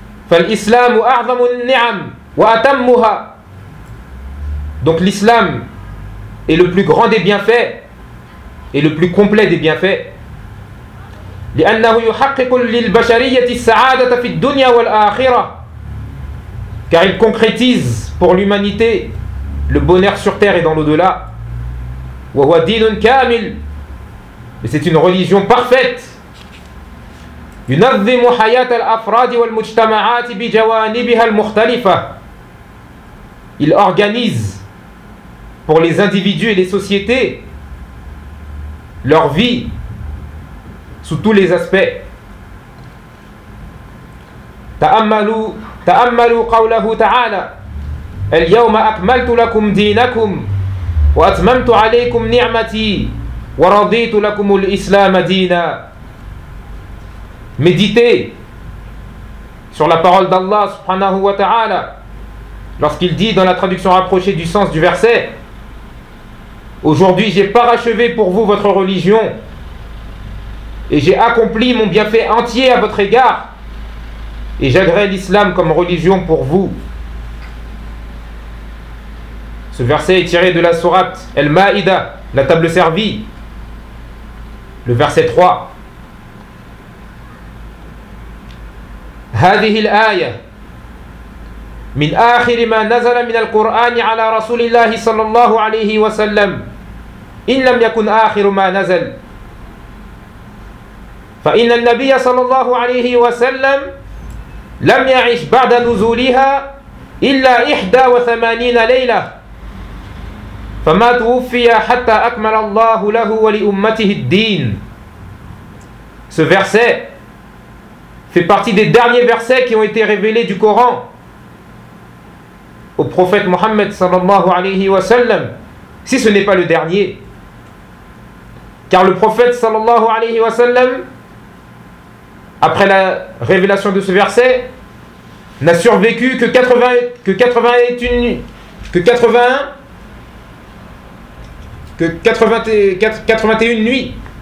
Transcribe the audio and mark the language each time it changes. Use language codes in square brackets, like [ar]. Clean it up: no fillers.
[ar] فالإسلام أعظم النعم وأتمها. [fr] Donc l'islam est le plus grand des bienfaits et le plus complet des bienfaits. [ar] لأنه يحقق للبشرية السعادة في الدنيا والآخرة. [fr] Car il concrétise pour l'humanité le bonheur sur terre et dans l'au-delà. [ar] وهو دين كامل. [fr] Et c'est une religion parfaite. [ar] ينظم حياة الأفراد والمجتمعات بجوانبها المختلفة. [fr] Il organise pour les individus et les sociétés leur vie sous tous les aspects. [ar] تأملوا قوله تعالى: اليوم أكملت لكم دينكم وأتممت عليكم نعمتي ورضيت لكم الإسلام دينا. [fr] Méditez sur la parole d'Allah subhanahu wa ta'ala lorsqu'il dit, dans la traduction rapprochée du sens du verset: aujourd'hui j'ai parachevé pour vous votre religion et j'ai accompli mon bienfait entier à votre égard, et j'agrée l'islam comme religion pour vous. Ce verset est tiré de la sourate Al-Ma'ida, la table servie. Le verset 3. [ar] هذه الآية من آخر ما نزل من القرآن على رسول الله صلى الله عليه وسلم إن لم يكن آخر ما نزل فإن النبي صلى الله عليه وسلم لم يعش بعد نزولها إلا 81 ليلة فما توفي حتى أكمل الله له ولأمته الدين. [fr] Ce verset fait partie des derniers versets qui ont été révélés du Coran au prophète Mohammed sallallahu alayhi wa sallam, si ce n'est pas le dernier. Car le prophète sallallahu alayhi wa sallam, après la révélation de ce verset, n'a survécu que 81 nuits.